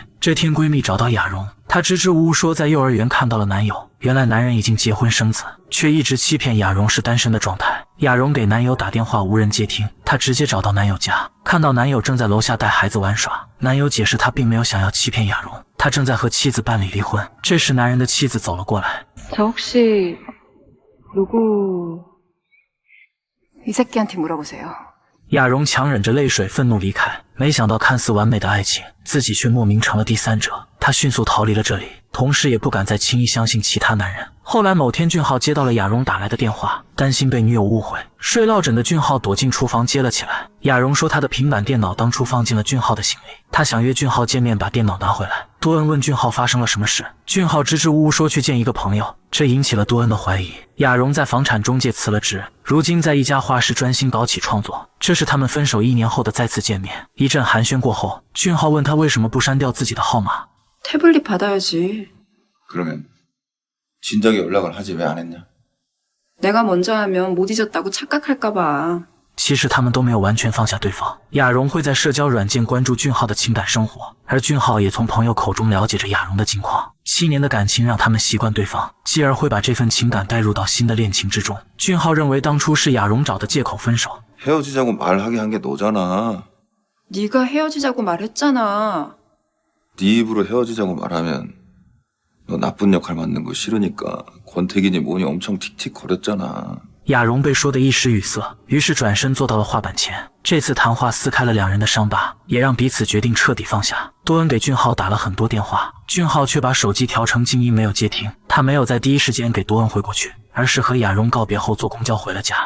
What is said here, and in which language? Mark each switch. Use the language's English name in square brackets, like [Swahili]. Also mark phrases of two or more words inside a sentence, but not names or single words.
[Chinese] 这天闺蜜找到亚荣，她支支吾吾说在幼儿园看到了男友，原来男人已经结婚生子，却一直欺骗亚荣是单身的状态。亚荣给男友打电话无人接听，她直接找到男友家，看到男友正在楼下带孩子玩耍。男友解释他并没有想要欺骗亚荣，他正在和妻子办理离婚。这时男人的妻子走了过来， [Korean] 저 혹시 누구? 이 새끼한테 물어보세요. [Chinese] 亚荣强忍着泪水愤怒离开，没想到看似完美的爱情，自己却莫名成了第三者。他迅速逃离了这里，同时也不敢再轻易相信其他男人。后来某天俊浩接到了亚荣打来的电话，担心被女友误会，睡落枕的俊浩躲进厨房接了起来。亚荣说他的平板电脑当初放进了俊浩的行李，他想约俊浩见面把电脑拿回来。多恩问俊浩发生了什么事，俊浩支支吾吾说去见一个朋友，这引起了多恩的怀疑。亚荣在房产中介辞了职，如今在一家画室专心搞起创作。这是他们分手1年后的再次见面。一阵寒暄过后，俊浩问他为什么不删掉自己的号码。 [Korean] 태블릿 받아야지. 그러면 진작에 연락을 하지 왜 안 했냐? 내가 먼저 하면 못 잊었다고 착각할까 봐. [Chinese] 其实他们都没有完全放下对方。亚荣会在社交软件关注俊浩的情感生活，而俊浩也从朋友口中了解着亚荣的近况。7年的感情让他们习惯对方，继而会把这份情感带入到新的恋情之中。俊浩认为当初是亚荣找的借口分手。 [Korean] 헤어지자고 말하게 한 게 너잖아. 네가 헤어지자고 말했잖아. 네 입으로 헤어지자고 말하면 너 나쁜 역할 맡는 거 싫으니까 권태기니 뭐니 엄청 틱틱 거렸잖아. [Chinese] 亚荣被说得一时语塞，于是转身坐到了画板前。这次谈话撕开了两人的伤疤，也让彼此决定彻底放下。多恩给俊浩打了很多电话，俊浩却把手机调成静音，没有接听。他没有在第一时间给多恩回过去，而是和亚荣告别后坐公交回了家。